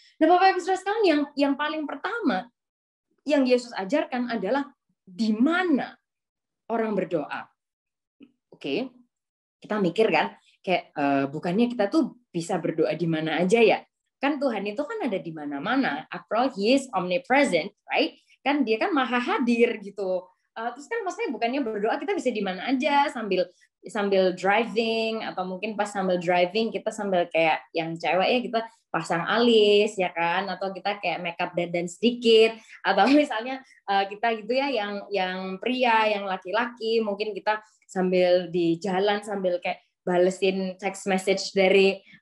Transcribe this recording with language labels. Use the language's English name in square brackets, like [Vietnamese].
[Indonesian] Nah, Bapak Ibu Saudara sekalian, yang paling pertama yang Yesus ajarkan adalah di mana orang berdoa. Oke, kita mikir kan, kayak bukannya kita tuh bisa berdoa di mana aja ya? Kan Tuhan itu kan ada di mana-mana. [English] After all, He is omnipresent, right? [Indonesian] Kan dia kan maha hadir gitu. Terus kan maksudnya bukannya berdoa kita bisa di mana aja, sambil driving, atau mungkin pas sambil driving kita sambil kayak yang cewek ya kita pasang alis ya kan, atau kita kayak makeup dandan sedikit, atau misalnya kita gitu ya yang pria, yang laki-laki mungkin kita sambil di jalan sambil kayak balesin text message dari